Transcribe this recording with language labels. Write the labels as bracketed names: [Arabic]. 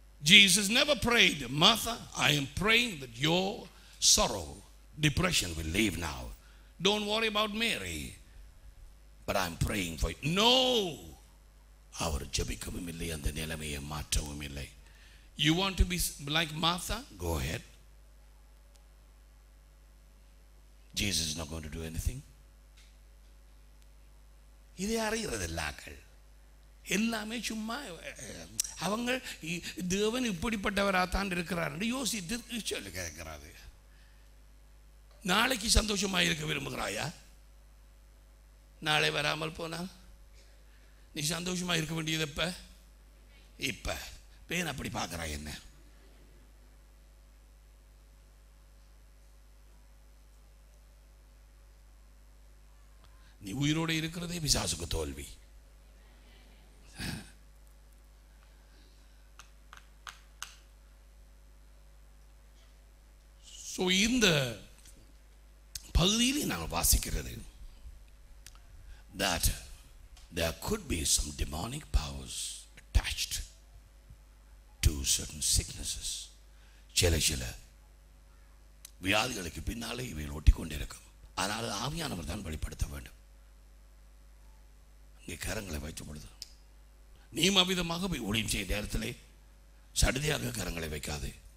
[English] Jesus never prayed, Martha, I am praying that your sorrow, depression will leave now. Don't worry about Mary, but I am praying for you. [Tamil] No, அவர் ஜெபிக்கவும் இல்லை, அந்த நிலைமையை மாற்றவும் இல்லை. [English] You want to be like Martha? Go ahead. Jesus is not going to do anything. [Tamil] இதை அறிகிறதில்லாக்கள் எல்லாமே சும்மா அவங்க தேவன் இப்படிப்பட்டவராத்தான் இருக்கிறார் என்று யோசித்து சொல்லி கேட்கிறாரு. நாளைக்கு சந்தோஷமாக இருக்க விரும்புகிறாயா? நாளை வராமல் போனால் நீ சந்தோஷமாக இருக்க வேண்டியது எப்ப? இப்ப பேன் அப்படி பார்க்குறாய் என்ன? நீ உயிரோடு இருக்கிறதே பிசாசுக்கு தோல்வி. [English] so [Tamil] இந்த பகுதியில் நாங்கள் வாசிக்கிறது [English] that there could be some demonic powers attached to certain sicknesses. [Tamil] சில வியாதிகளுக்கு பின்னாலே இவைகள் ஒட்டி கொண்டிருக்கும். ஆனால் ஆவியானவர் தான் வெளிப்படுத்த வேண்டும். இங்கே கரங்களை வைத்த பொழுது நீ அவ்விதமாக போய் ஊழியம் செய்ய நேரத்திலே சடுதியாக கரங்களை வைக்காது.